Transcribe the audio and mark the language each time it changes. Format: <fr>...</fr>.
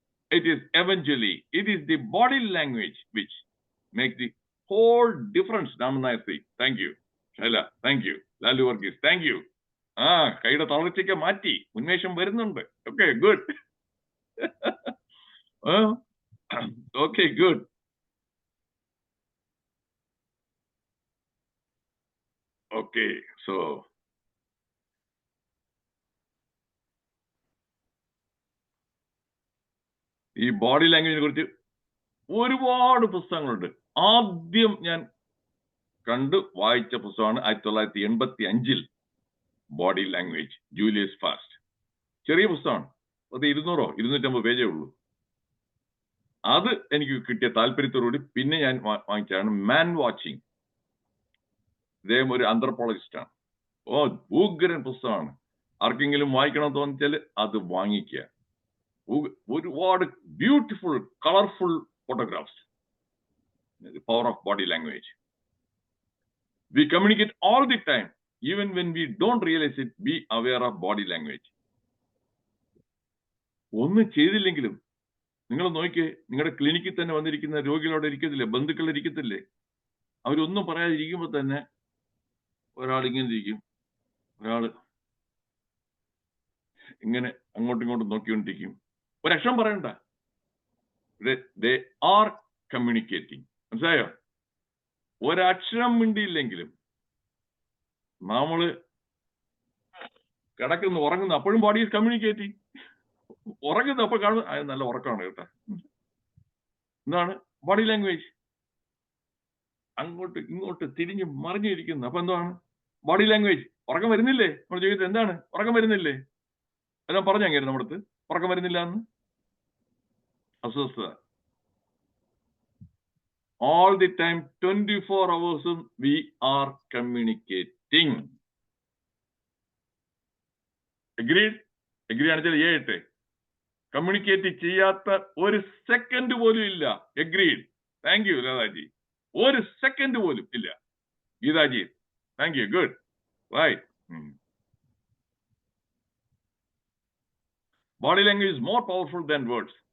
<en>It is eventually, it is the body language which makes the whole difference. Namanayasi, thank you. Shaila, thank you. Lalu Varghese, thank you.</en> <ml>കൈയുടെ തളർച്ചയ്ക്ക് മാറ്റി, ഉന്മേഷം വരുന്നുണ്ട്.</ml> <en>Okay, good. Okay, good.</en> <ml>Okay, so ഈ body ലാംഗ്വേജിനെ കുറിച്ച് ഒരുപാട് പുസ്തകങ്ങളുണ്ട്. ആദ്യം ഞാൻ കണ്ട് വായിച്ച പുസ്തകമാണ് 1985 ബോഡി ലാംഗ്വേജ്, ജൂലിയസ് ഫാസ്റ്റ്. ചെറിയ പുസ്തകമാണ്, അത് 200-250 പേജേ ഉള്ളൂ. അത് എനിക്ക് കിട്ടിയ താല്പര്യത്തോടുകൂടി പിന്നെ ഞാൻ വാങ്ങിച്ചാണ് മാൻ വാച്ചിങ്. ഇദ്ദേഹം ഒരു ആന്ത്രപ്പോളജിസ്റ്റ് ആണ്. ഭൂഗ്രൻ പുസ്തകമാണ്. ആർക്കെങ്കിലും വായിക്കണം തോന്നിച്ചാൽ അത് വാങ്ങിക്കുക. ഒരുപാട്</ml> <en>Beautiful colourful photographs. Power of body language. We communicate all the time, even when we don't realize it. Be aware of body language.</en> <ml>ഒന്നും ചെയ്തില്ലെങ്കിലും നിങ്ങൾ നോക്കിയേ, നിങ്ങളുടെ ക്ലിനിക്കിൽ തന്നെ വന്നിരിക്കുന്ന രോഗികളോട് ഇരിക്കത്തില്ലേ, ബന്ധുക്കൾ ഇരിക്കത്തില്ലേ, അവരൊന്നും പറയാതിരിക്കുമ്പോൾ തന്നെ ഒരാൾ ഇങ്ങനെ ഇരിക്കും, ഒരാൾ ഇങ്ങനെ അങ്ങോട്ടും ഇങ്ങോട്ടും നോക്കിക്കൊണ്ടിരിക്കും. ഒരക്ഷരം പറയണ്ട.</ml> <en>They are communicating.</en> <ml>മനസ്സിലായോ? ഒരക്ഷരം മിണ്ടിയില്ലെങ്കിലും നമ്മള് കിടക്കുന്നു, ഉറങ്ങുന്നു, അപ്പോഴും</ml> <en>Body is communicating.</en> <ml>ഉറങ്ങുന്നു, അപ്പോൾ കാണുന്നു, അത് നല്ല ഉറക്കമാണ് കേട്ടോ. എന്താണ് ബോഡി ലാംഗ്വേജ്? അങ്ങോട്ട് ഇങ്ങോട്ട് തിരിഞ്ഞ് മറിഞ്ഞിരിക്കുന്നു. അപ്പൊ എന്താണ് ബോഡി ലാംഗ്വേജ്? ഉറക്കം വരുന്നില്ലേ? നമ്മൾ ചോദിച്ചത് എന്താണ്? ഉറക്കം വരുന്നില്ലേ? എല്ലാം പറഞ്ഞു അങ്ങനെ നമ്മുടെ അടുത്ത് ഉറക്കം വരുന്നില്ല എന്ന്. അസ്വസ്ഥത.</ml> <en>All the time, 24 hours we are communicating. Agreed?</en> <ml>Agree ആണെച്ചാൽ ഏട്ടെ. Communicate ചെയ്യാത്ത ഒരു സെക്കൻഡ് പോലും ഇല്ല.</ml> <en>Agreed? Thank you, Lataji.</en> <ml>ഒരു സെക്കൻഡ് പോലും ഇല്ല. Geethaji,</ml> <en>Thank you. Good. Right. Body language is more powerful than words.</en>